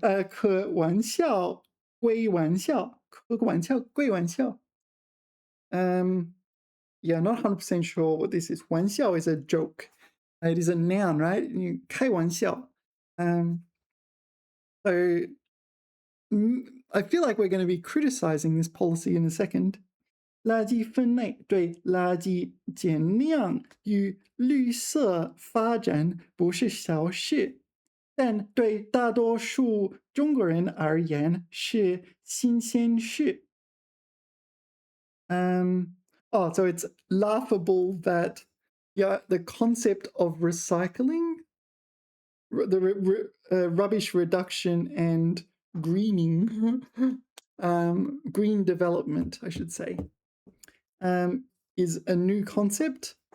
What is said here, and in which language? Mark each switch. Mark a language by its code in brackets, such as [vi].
[zh] 可玩笑归玩笑，可玩笑归玩笑。 [en] yeah, not 100% sure what this is. 玩笑 is a joke. It is a noun, right? 开玩笑. So I feel like we're going to be criticizing this policy in a second. [zh] 垃圾分类对垃圾减量与绿色发展不是小事，但对大多数中国人而言是新鲜事。 [en] So it's laughable that, yeah, the concept of recycling, the rubbish reduction and greening, green development, I should say, is a new concept.